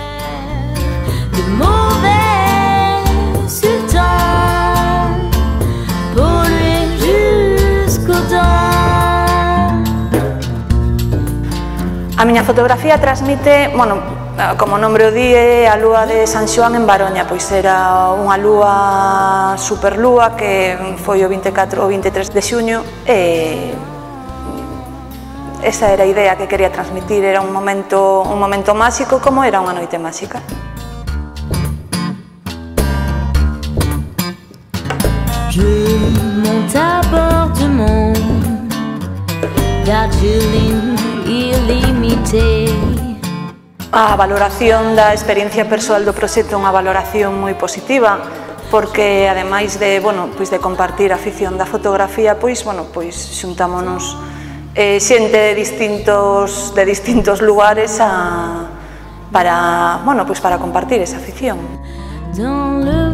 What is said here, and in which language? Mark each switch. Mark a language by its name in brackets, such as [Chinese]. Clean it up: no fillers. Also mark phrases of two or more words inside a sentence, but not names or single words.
[Galician] A miña fotografía transmite, como o nombre o di, a lúa de San Xoán en Baroña, pois era unha lúa superlúa que foi o 24 ou 23 de xuño e esa era a idea que quería transmitir, era un momento máxico como era unha noite máxica. [French] Je monte à bord du monde, Darjeeling illimité. [Galician] A valoración da experiencia persoal do proxecto é unha valoración moi positiva, porque ademais de compartir a afición da fotografía, xuntámonos xente de distintos lugares para compartir esa afición.